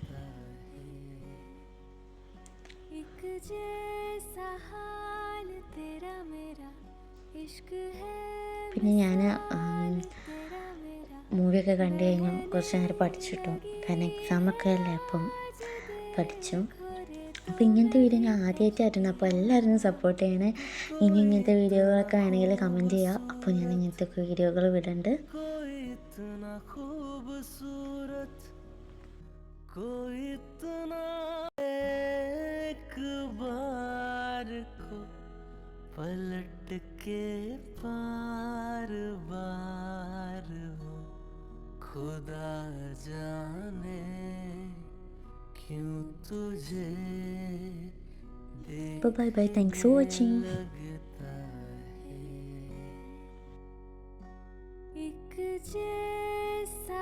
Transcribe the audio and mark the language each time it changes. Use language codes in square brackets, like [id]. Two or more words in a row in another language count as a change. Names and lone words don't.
[ml] പിന്നെ ഞാൻ മൂവിയൊക്കെ കണ്ടു കഴിഞ്ഞു. കുറച്ച് നേരം പഠിച്ചിട്ടു, കാരണം എക്സാമൊക്കെ അല്ലേ, അപ്പം പഠിച്ചു. അപ്പോൾ ഇങ്ങനത്തെ വീഡിയോ ഞാൻ ആദ്യമായിട്ടായിരുന്നു. അപ്പോൾ എല്ലാവരും സപ്പോർട്ട് ചെയ്യണേ. ഇനി ഇങ്ങനത്തെ വീഡിയോകളൊക്കെ വേണമെങ്കിൽ കമൻറ്റ് ചെയ്യുക. അപ്പോൾ ഞാൻ ഇങ്ങനത്തെ വീഡിയോകൾ വിടുന്നുണ്ട്. [hi] पलट के पार बार हो, खुदा जाने क्यों तुझे [en] bye bye. thanks for watching. [hi] लगता है एक